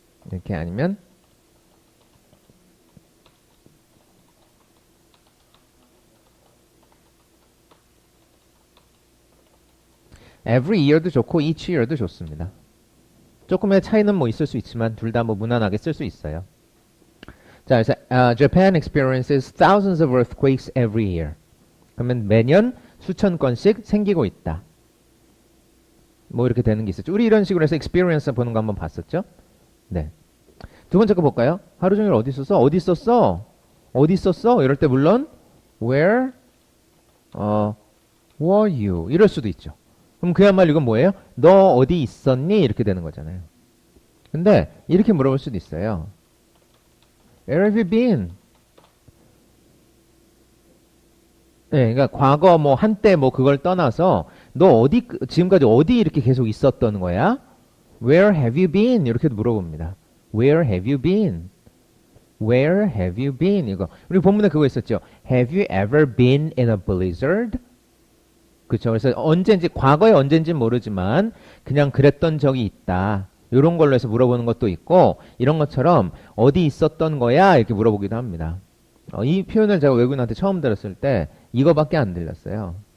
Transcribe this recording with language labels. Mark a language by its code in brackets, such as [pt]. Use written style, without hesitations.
[ko] 이렇게 아니면 [en] every year [ko] 도 좋고 [en] each year [ko] 도 좋습니다. 조금의 차이는 뭐 있을 수 있지만 둘 다 뭐 무난하게 쓸 수 있어요. 자, 그래서 [en] Japan experiences thousands of earthquakes every year. [ko] 그러면 매년 수천 건씩 생기고 있다. 뭐 이렇게 되는 게 있었죠. 우리 이런 식으로 해서 experience 보는 거 한번 봤었죠. 네. 두 번째 거 볼까요? 하루 종일 어디 있었어? 어디 있었어? 어디 있었어? 이럴 때 물론 [en] where were you? [ko] 이럴 수도 있죠. 그럼 그야말로 이건 뭐예요? 너 어디 있었니? 이렇게 되는 거잖아요. 근데 이렇게 물어볼 수도 있어요. [en] Where have you been? [ko] 네, 그러니까 과거 뭐 한때 뭐 그걸 떠나서 너 어디 지금까지 어디 이렇게 계속 있었던 거야? [en] Where have you been? [ko] 이렇게 물어봅니다. [en] Where have you been? Where have you been? [ko] 이거 우리 본문에 그거 있었죠. [en] Have you ever been in a blizzard? [ko] 그렇죠. 그래서 언제인지 과거에 언제인지 모르지만 그냥 그랬던 적이 있다. 이런 걸로 해서 물어보는 것도 있고 이런 것처럼 어디 있었던 거야? 이렇게 물어보기도 합니다. 이 표현을 제가 외국인한테 처음 들었을 때 이거밖에 안 들렸어요.